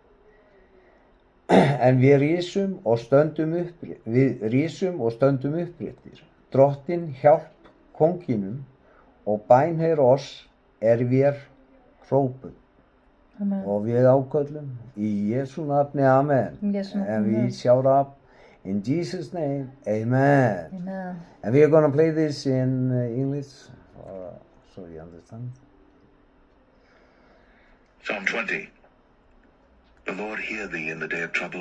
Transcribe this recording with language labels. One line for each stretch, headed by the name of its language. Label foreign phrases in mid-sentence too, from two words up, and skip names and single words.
Icelandic: En við rísum og stöndum uppréttir. Drottinn hjálp konginum og bænheyr oss við hrópum. Amen. Og við áköllum í Jesu nafni, amen.
English: And we shout up in Jesus' name, amen. Amen. And we are going to play this in English, so you understand. Psalm 20. The Lord hear thee in the day of trouble.